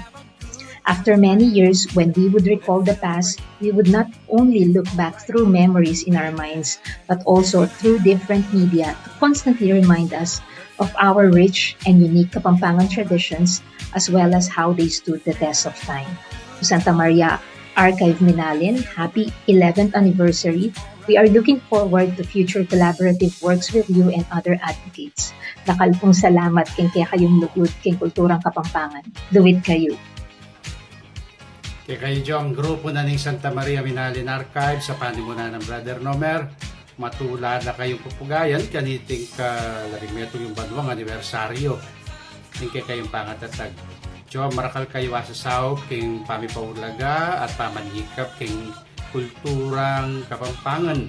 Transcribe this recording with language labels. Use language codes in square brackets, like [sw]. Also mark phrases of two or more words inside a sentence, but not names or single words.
[en] After many years, when we would recall the past, we would not only look back through memories in our minds, but also through different media to constantly remind us of our rich and unique Kapampangan traditions, as well as how they stood the test of time. To Santa Maria Archive Minalin, happy 11th anniversary. We are looking forward to future collaborative works with you and other advocates. [pam] Lakal pong salamat kay kayong lugod kay kulturang Kapampangan. Luwid kayo. Kaya kayo dyan, ang grupo na ng Santa Maria Minalin Archive sa panimuna ng Brother Nomer, matula na kayong pupugayan, kaniting laring metong yung banwang anibersaryo ng kayong pangatatag. Diyo, marakal kayo asasaw king pamipaulaga at pamanyikap king kulturang Kapampangan.